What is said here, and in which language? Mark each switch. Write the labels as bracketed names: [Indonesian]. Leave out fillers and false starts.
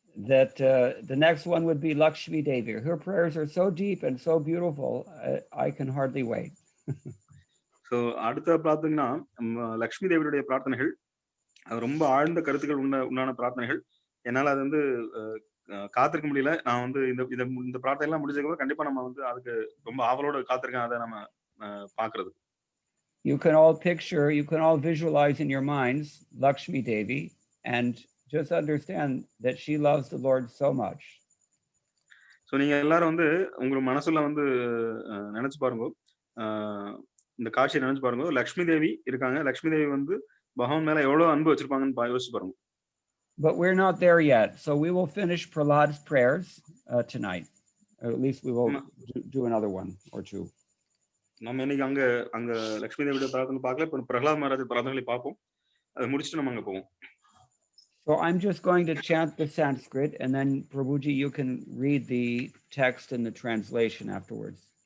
[English] That the next one would be Lakshmi Devi. Her prayers are so deep and so beautiful, I can hardly wait. [Tamil] So அடுத்த பிரார்த்தனைனா லக்ஷ்மி தேவியுடைய பிரார்த்தனைகள் அது ரொம்ப ஆழ்ந்த கருத்துக்கள் உண்டான பிரார்த்தனைகள். என்னால அது வந்து காத்திருக்க முடியல. நான் வந்து இந்த பிரார்த்தனை எல்லாம் முடிஞ்சதுக்கு கண்டிப்பா நம்ம வந்து அதுக்கு ரொம்ப ஆவலோட காத்திருக்கேன் அதை நம்ம பார்க்கிறது. [English] You can all visualize in your minds Lakshmi Devi and just understand that she loves the Lord so much. [Tamil] So நீங்க எல்லாரும் வந்து உங்க மனசுல வந்து நினைச்சு பாருங்க. இந்த காட்சியை நினைச்சு பாருங்க. லக்ஷ்மி தேவி இருக்காங்க. லக்ஷ்மி தேவி வந்து பகவான் மேல எவ்வளவு அன்பு வச்சிருப்பாங்கன்னு யோசிச்சு பாருங்க. [English] But we're not there yet, so we will finish Prahlad's prayers tonight. Or at least we will do another one or two. [Tamil] நம்ம இன்னைக்கு அங்க லக்ஷ்மி தேவியோட பிரார்த்தனை பார்க்கல. இப்ப பிரகலாத் மகாராஜ் பிரார்த்தனைகளை பார்ப்போம். அதை முடிச்சுட்டு நம்ம அங்க போவோம். [English] So I'm just going to chant the Sanskrit, and then Prabhuji, you can read the text and the translation afterwards.